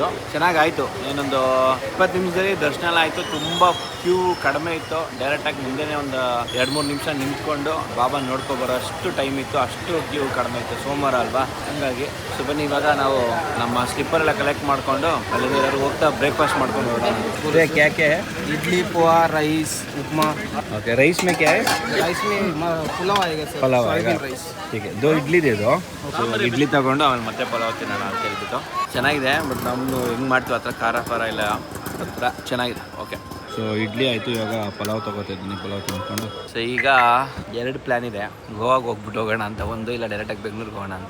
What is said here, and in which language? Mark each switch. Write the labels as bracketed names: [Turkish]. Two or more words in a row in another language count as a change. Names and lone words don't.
[Kannada] ಚೆನ್ನಾಗಾಯಿತು. ಏನೊಂದು 20 ನಿಮಿಷದಲ್ಲಿ ದರ್ಶನ ಎಲ್ಲ ಆಯಿತು. ತುಂಬ ಕ್ಯೂ ಕಡಿಮೆ ಇತ್ತು. ಡೈರೆಕ್ಟಾಗಿ ಮುಂದೆನೇ ಒಂದು 2-3 ನಿಮಿಷ ನಿಂತ್ಕೊಂಡು ಬಾಬಾ ನೋಡ್ಕೊಬರೋ ಅಷ್ಟು ಟೈಮ್ ಇತ್ತು. ಅಷ್ಟು ಕ್ಯೂ ಕಡಿಮೆ ಇತ್ತು, ಸೋಮವಾರ ಅಲ್ವಾ, ಹಂಗಾಗಿ. ಸೊ ಬನ್ನಿ ಇವಾಗ ನಾವು ನಮ್ಮ ಸ್ಲಿಪ್ಪರ್ ಎಲ್ಲ ಕಲೆಕ್ಟ್ ಮಾಡಿಕೊಂಡು ಅಲ್ಲಿಂದ ಎಲ್ಲರೂ ಹೋಗ್ತಾ ಬ್ರೇಕ್ಫಾಸ್ಟ್ ಮಾಡ್ಕೊಂಡು ಹೋಗೋಣ. ಪೂರೆ ಕ್ಯಾಕೆ [Hindi] इडली पोहा, राइस, उपमा. ओके, राइस में क्या है? राइस में पुलाव आएगा सर, [Kannada] ಪಲಾವ್ ಆಗ [Hindi] राइस. ठीक है, [Kannada] 2 ಇಡ್ಲಿ ಇದೆ ಇದು. ಇಡ್ಲಿ ತಗೊಂಡು ಆಮೇಲೆ ಮತ್ತೆ ಪಲಾವ್ ತಿನ್ನೋಣ ಅಂತ ಹೇಳ್ಬಿಟ್ಟು. ಚೆನ್ನಾಗಿದೆ, ಬಟ್ ನಮ್ಮದು ಹೆಂಗೆ ಮಾಡ್ತೀವಿ ಆ ಥರ ಖಾರ ಎಲ್ಲ ಹತ್ರ ಚೆನ್ನಾಗಿದೆ. [English] okay, so [Kannada] ಇಡ್ಲಿ ಆಯಿತು. ಇವಾಗ ಪಲಾವ್ ತೊಗೋತಾ ಇದ್ದೀನಿ, ಪಲಾವ್ ತಿನ್ಕೊಂಡು. ಸೊ ಈಗ 2 ಪ್ಲ್ಯಾನ್ ಇದೆ. ಗೋವಾಗೆ ಹೋಗ್ಬಿಟ್ಟು ಹೋಗೋಣ ಅಂತ ಒಂದು, ಇಲ್ಲ ಡೈರೆಕ್ಟಾಗಿ ಬೆಂಗಳೂರಿಗೆ ಹೋಗೋಣ ಅಂತ.